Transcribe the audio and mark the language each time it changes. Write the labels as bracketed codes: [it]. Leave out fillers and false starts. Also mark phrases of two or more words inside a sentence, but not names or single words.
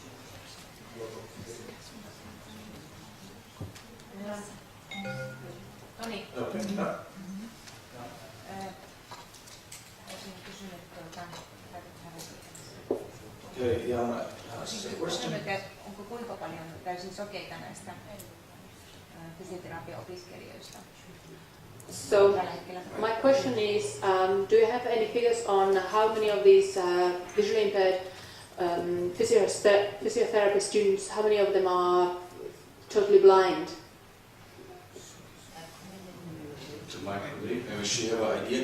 [en] Toni. Okay. Okay, Jan has a question. [fi] Onko kuinka paljon täysin sokeita näistä fysioterapiaopiskelijoista? [en] So my question is, do you have any figures on how many of these visually impaired physiotherapy students, how many of them are totally blind? To my colleague, maybe she have an idea.